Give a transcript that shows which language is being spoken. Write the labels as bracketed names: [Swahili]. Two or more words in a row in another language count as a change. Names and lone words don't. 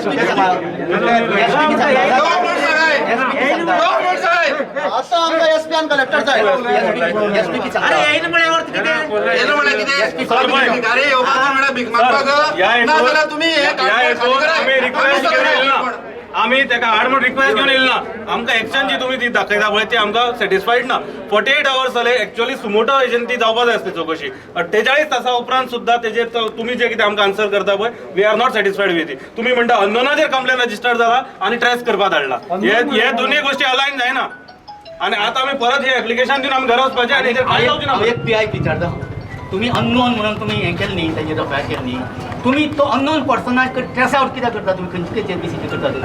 [Konkani] आता आमचा SP आणि कलेक्टर साहेब आम्ही ताका हाड म्हणून रिक्वेस्ट घेवन येयला ना आमकां एक्शन जी तुमी ती दाखयता पळय ती आमकां सॅटिस्फाईड ना 48 hours जाले एक्चुअली सुमोटो हेजेन ती जावपा जाय आसली चवकशी 48 तासां उपरांत सुद्दां तेजेर तुमी जे कितें आमकां आन्सर करता पळय [English] we are not satisfied with it [Konkani] तुमी म्हणटा अननोनाचेर [English] complaint register [Konkani] जाला आनी ट्रेस करपा धाडला हे दोनूय गोश्टी अलायन जायना आनी आतां आमी परत हे एप्लिकेशन दिवन आमी घरा वचपाचें आनी हेजेर कांय जावचें ना एक PI विचारता तुम्ही अननोन म्हणून तुम्ही हें केलें न्ही ताजेर एफआयआर केली न्ही तुम्ही तो अननोन पर्सनाक [English] trace out [Konkani] कित्याक करता तुम्ही खंयचे CBCD करता